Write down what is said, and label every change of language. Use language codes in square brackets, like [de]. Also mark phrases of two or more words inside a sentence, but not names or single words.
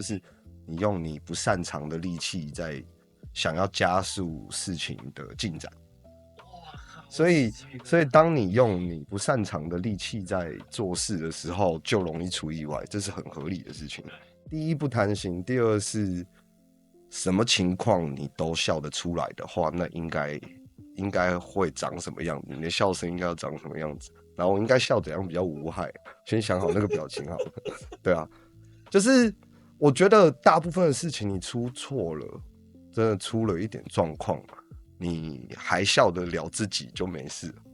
[zh] 就是你用你不擅長的力氣在想要加速事情的進展。所以當你用你不擅長的力氣在做事的時候，就容易出意外，這是很合理的事情。第一不貪心，第二是什麼情況你都笑得出来的話，那應該會長什麼樣子？你的笑聲應該要長什麼樣子？然後我應該笑怎樣比較無害？先想好那個表情好了。對啊，就是我覺得大部分的事情你出錯了，真的出了一點狀況，你還笑得了自己就沒事了。